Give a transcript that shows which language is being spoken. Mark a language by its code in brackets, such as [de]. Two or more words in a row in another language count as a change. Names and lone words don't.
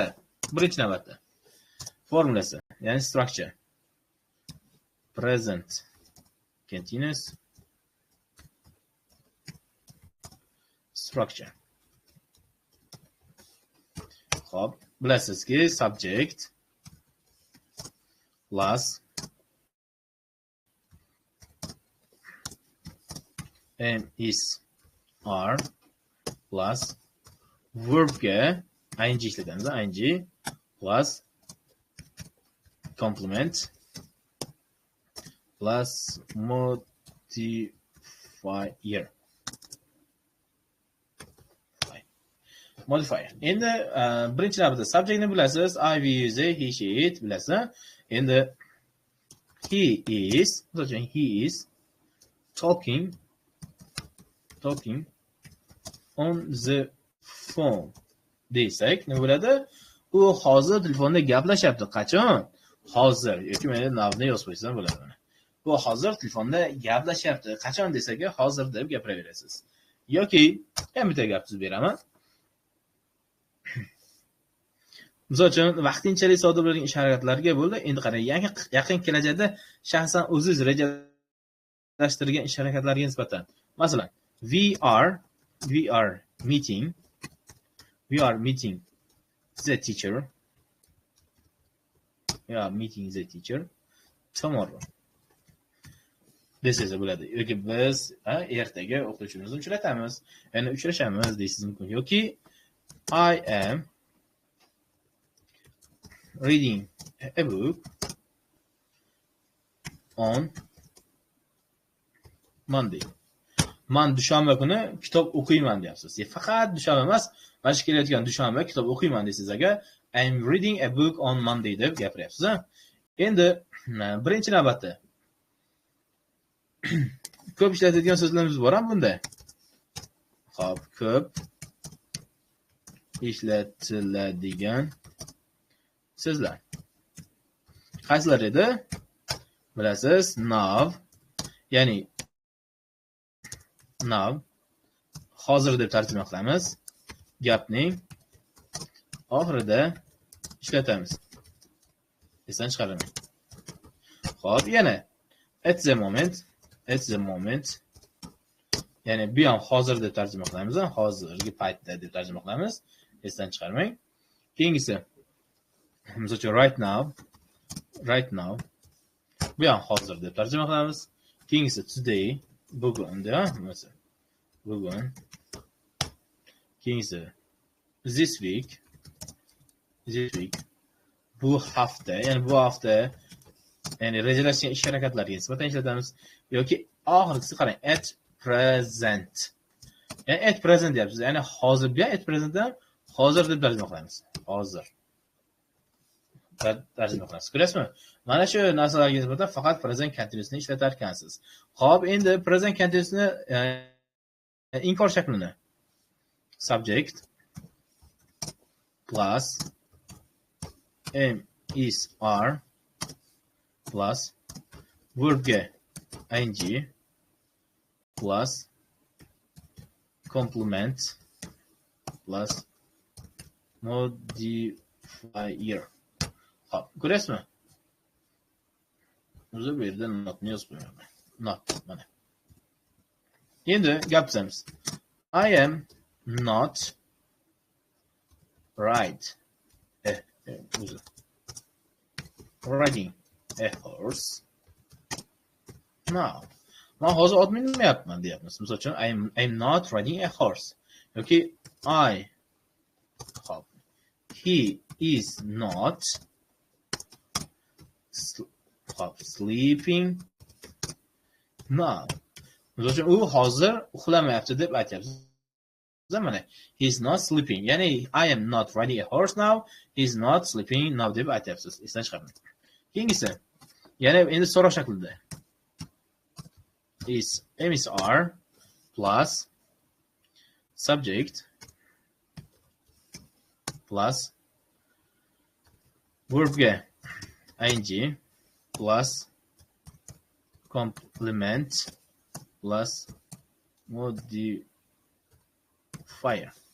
[uz] Birinchi navbatda. Formulasi, ya'ni [en] structure. Present continuous structure. [uz] Xo'p, bilasizki, [en] subject plus am is are plus verbga ing ishlatamiz. Ing plus complement plus modifier. Modifier. [uz] Endi birinchi navbatda subjectni bilasiz. [en] I, we, use, he, she, it bilasiz. Endi he is talking on the phone [uz] desak, nima bo'ladi? U hozir telefonda gaplashyapti. Qachon? Hozir yoki meni navni yozib qo'ysam bo'ladi. U hozir telefonda gaplashyapti. Qachon desak, hozir deb gapiraverasiz. Yoki bitta gap tuzib beraman. Misol uchun vaqtinchalik sodir bo'lgan ish harakatlarga bo'ldi. Endi qarang, yaqin kelajakda shaxsan o'zingiz rejalashtirgan ish harakatlarga nisbatan. Masalan, [en] we are meeting the teacher. We are meeting the teacher tomorrow. [uz] Desiz bo'ladi. Yoki biz ertaga o'qituvchimizni uchratamiz. Ya'ni uchrashamiz deysiz mumkin. [en] Yoki I am reading a book on Monday. [uz] Men dushanba kuni kitob o'qiyman deyapsiz. Faqat dushanba emas, mana shu kelayotgan dushanba kitob o'qiyman deysiz. [en] Agar I am reading a book on Monday [uz] deb gapiryapsiz. Endi birinchi navbatda ko'p ishlatadigan so'zlarimiz bor ham bunda. Xo'p, ko'p ishlatiladigan so'zlar. Qaysilar edi? Bilasiz, now, ya'ni now hozir deb tarjima qilamiz. Gapning oxirida ishlatamiz. Esdan chiqaramang. Xo'p, yana [en] at the moment, [uz] ya'ni bu ham hozir deb tarjima qilamiz, hozirgi paytda deb tarjima qilamiz. Esdan chiqarmang. Keyingisi, misol uchun [en] right now, [uz] bu ham hozir deb tarjima qilamiz. Keyingisi today, bugun da, masalan, bugun. [en] Keyingisi this week, [uz] bu hafta, ya'ni bu hafta, ya'ni rejalashgan ish harakatlariga nisbatan ishlatamiz. Yoki oxirgisi qarang, [en] at present. [uz] Ya'ni [en] at present [uz] deyapsiz. Ya'ni hozir bu [en] at present [uz] ham hozir deb tarjima qilamiz. Hozir. Tarjima qilamiz. Ko'rasizmi? Mana shu narsalarga nisbatan faqat [en] present continuousni [uz] ishlatar ekansiz. Xo'p, endi [en] present continuousni [uz] inkor shaklini [en] subject plus am is are plus verbga ing plus complement plus modifier. [uz] Hop, ko'rasizmi? O'zi bu yerda notni yozib qo'ymayman. Not mana. Endi gapimiz. [en] I am not riding a horse now. [uz] Men hozir ot minmayapman deyapmiz. Misol uchun [en] I'm not riding a horse. Yoki he is not sleeping now. [uz] Misol uchun u hozir uxlamayapti deb aytyapsiz. [en] Mana he's not sleeping. Ya'ni I am not riding a horse now. He's not sleeping now [uz] deb aytyapsiz. Esdan chiqarmang. Keyingisi, yana endi so'roq shaklida. [en] Is are plus subject plus verbga ing plus complement plus modifier.